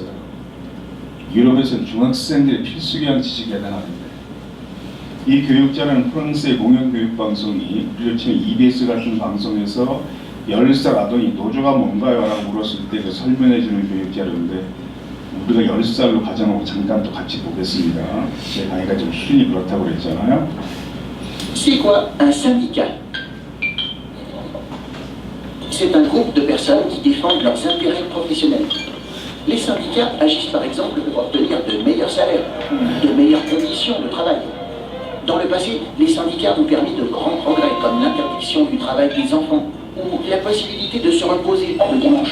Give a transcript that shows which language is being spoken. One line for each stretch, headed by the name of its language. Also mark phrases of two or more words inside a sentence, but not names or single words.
Korean: 유럽에서는 중학생들의 필수교양 지식이 해당하는데 이 교육자는 프랑스의 공영교육방송이 우리로 치면 EBS 같은 방송에서 10살 아동이 노조가 뭔가요? 라고 물었을 때 그 설명해주는 교육자료인데 우리가 10살로 가정하고 잠깐 또 같이 보겠습니다. 제 강의가 좀 수준이 그렇다고 그랬잖아요.
French: C'est quoi un syndicat? C'est un groupe de personnes qui défendent leurs intérêts professionnels. Les syndicats agissent par exemple pour obtenir de meilleurs salaires, de meilleures conditions de travail. Dans le passé, les syndicats ont permis de grands progrès comme l'interdiction du travail des enfants ou la possibilité de se reposer le dimanche.